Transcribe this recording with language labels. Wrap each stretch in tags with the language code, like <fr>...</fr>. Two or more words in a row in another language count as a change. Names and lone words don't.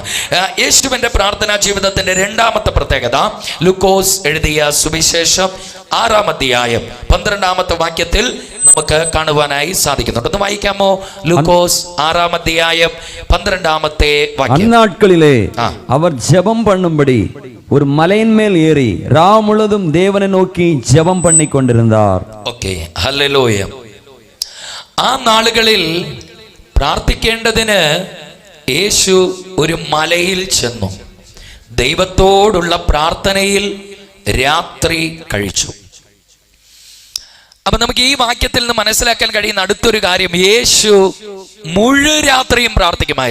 <ml>യേശുവിന്റെ പ്രാർത്ഥനാ ജീവിതത്തിന്റെ 2ാമത്തെ പ്രത്യേകത, ലൂക്കോസ് എഴുതിയ സുവിശേഷം 6-ാം അധ്യായം 12-ാമത്തെ വാക്യത്തിൽ നമുക്ക് കാണുവാനായി സാധിക്കുന്നുണ്ട്. ഒന്ന് വായിക്കാമോ? ലൂക്കോസ് 6-ാം അധ്യായം 12-ാമത്തെ വാക്യം.</ml> <ta>അന്നാட்களிலே അവർ ஜெபம் பண்ணும்படி ஒரு மலையின் மேல் ஏறி ராவு முழுதும் தேவனை நோக்கி ஜெபம் பண்ணி கொண்டிருந்தார்.</ta> <ml>ഓക്കേ, ഹല്ലേലൂയ. ആ നാളുകളിൽ പ്രാർത്ഥിക്കേണ്ടതിന് യേശു ഒരു മലയിൽ ചെന്നു ദൈവത്തോടുള്ള പ്രാർത്ഥനയിൽ രാത്രി കഴിച്ചു. അപ്പൊ നമുക്ക് ഈ വാക്യത്തിൽ നിന്ന് മനസ്സിലാക്കാൻ കഴിയുന്ന അടുത്തൊരു കാര്യം, യേശു മുഴുവൻ രാത്രിയും പ്രാർത്ഥിക്കുമായിരുന്നു.</ml>